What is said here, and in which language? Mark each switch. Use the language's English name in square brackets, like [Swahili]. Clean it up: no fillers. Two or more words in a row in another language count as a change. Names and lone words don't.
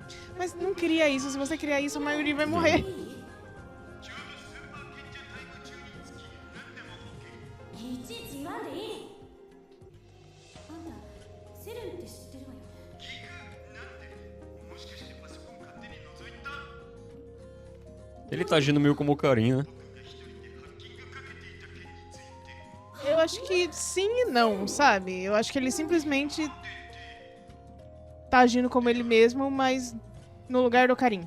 [Portuguese] Mas não queria isso. Se você criar isso, a maioria vai morrer. [Japanese] いちいち言わんでいい。あんたセルンって知ってるわよね。 [Portuguese] Ele tá agindo meio como o carinha, né? Eu acho que sim e não, sabe? Eu acho que ele simplesmente tá agindo como ele mesmo, mas no lugar do Karim.